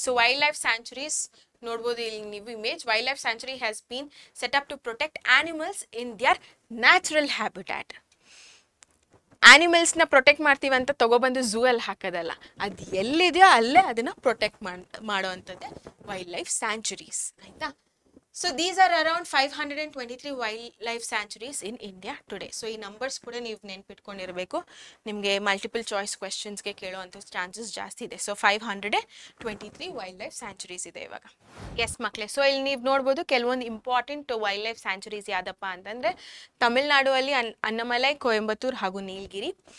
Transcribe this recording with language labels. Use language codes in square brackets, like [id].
[en] so wild life sanctuaries [kn] ನೋಡ್ಬೋದು ಇಲ್ಲಿ ನೀವು [en] Image. Wild life sanctuary has been set up to protect animals in their natural habitat. [kn] ಆನಿಮಲ್ಸ್ನ protect ಮಾಡ್ತೀವಿ ಅಂತ ತೊಗೊಬಂದು zoo ಅಲ್ಲಿ ಹಾಕೋದಲ್ಲ, ಅದು ಎಲ್ಲಿದೆಯೋ ಅಲ್ಲೇ ಅದನ್ನು ಪ್ರೊಟೆಕ್ಟ್ ಮಾಡೋವಂಥದ್ದೇ ವೈಲ್ಡ್ ಲೈಫ್ ಸ್ಯಾಂಚುರೀಸ್, ಆಯಿತಾ. [en] So these are around 523 wildlife sanctuaries in India today. [kn] So ಈ ನಂಬರ್ಸ್ ಕೂಡ ನೀವು ನೆನ್ಪಿಟ್ಕೊಂಡಿರಬೇಕು. ನಿಮಗೆ ಮಲ್ಟಿಪಲ್ ಚಾಯ್ಸ್ ಕ್ವೆಶನ್ಸ್ಗೆ ಕೇಳೋವಂಥ ಚಾನ್ಸಸ್ ಜಾಸ್ತಿ ಇದೆ. ಸೊ 523 ವೈಲ್ಡ್ ಲೈಫ್ ಸ್ಯಾಂಚುರೀಸ್ ಇದೆ ಇವಾಗ. ಎಸ್ ಮಕ್ಕಳೇ. ಸೊ ಇಲ್ಲಿ ನೀವು ನೋಡ್ಬೋದು ಕೆಲವೊಂದು ಇಂಪಾರ್ಟೆಂಟ್ ವೈಲ್ಡ್ ಲೈಫ್ ಸ್ಯಾಂಚುರೀಸ್ ಯಾವುದಪ್ಪ ಅಂತಂದರೆ ತಮಿಳ್ನಾಡು ಅಲ್ಲಿ ಅನ್ನಮಲೈ, ಕೊಯಂಬತ್ತೂರ್ ಹಾಗೂ ನೀಲಗಿರಿ.